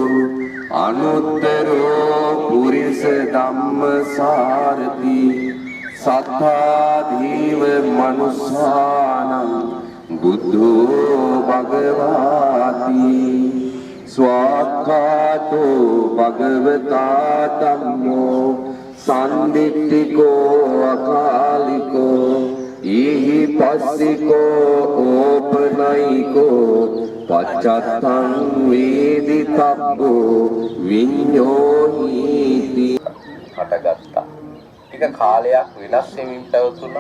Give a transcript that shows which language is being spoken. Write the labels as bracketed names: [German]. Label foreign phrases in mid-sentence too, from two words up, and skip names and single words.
[Pali] අනුත්තරෝ පුරිස ධම්මසාරති සත්තා දීව මනුස්සානං බුද්ධෝ භගවාති ස්වාක්ඛාතෝ භගවතා ධම්මෝ සම්දිට්ඨිකෝ අකාලිකෝ ඊහි පස්සිකෝ ඕපනයිකෝ පච්චත්තං වේදිතබ්බෝ විඤ්ඤෝහිති [Sinhala] හටගත්තා. ටික කාලයක් වෙනස් වෙමින් පැවතුණා.